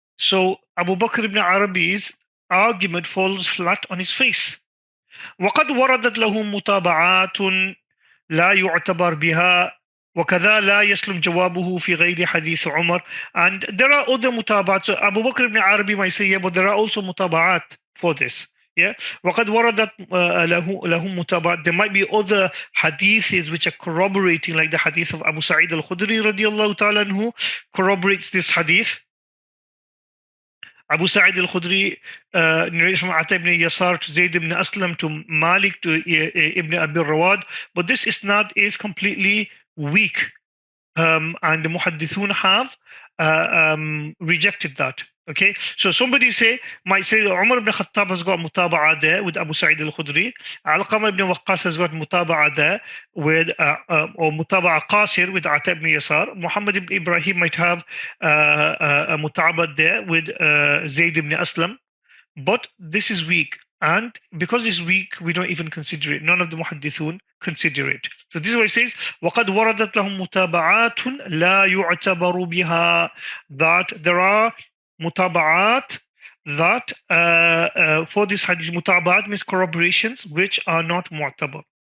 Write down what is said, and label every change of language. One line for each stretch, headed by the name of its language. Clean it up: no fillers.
English: So Abu Bakr ibn Arabi's argument falls flat on his face.
Arabic: وقد وردت له متابعات لا يعتبر بها وكذا لا يسلم جوابه في غير حديث عمر.
English: And there are other متابعات. So Abu Bakr ibn Arabi might say, yeah, but there are also متابعات for this. Yeah.
Arabic: وقد وردت له متابعات.
English: There might be other hadiths which are corroborating, like the hadith of Abu Sa'id al-Khudri radiallahu ta'ala anhu corroborates this hadith. Abu Sa'id al-Khudri narrates from Ata ibn Yasar to Zayd ibn Aslam to Malik to Ibn Abi Rawad, but this isnad is completely weak, and the muhaddithun have rejected that. Okay, so somebody might say that Umar ibn Khattab has got mutaba'a there with Abu Sa'id al-Khudri. Alqama ibn Waqqas has got mutaba'a there with or mutaba'a qasir with Ata ibn Yasar. Muhammad ibn Ibrahim might have a mutaba'a there with Zayd ibn Aslam, but this is weak, and because it's weak, we don't even consider it. None of the muhaddithun consider it. So this is what it says:
Arabic: وَقَدْ وَرَدَتْ لَهُمْ مُتَابَعَاتٌ لَا يُعْتَبَرُ بِهَا.
English: That there are mutaba'at that for this hadith, mutaba'at means corroborations which are not mu'tabar.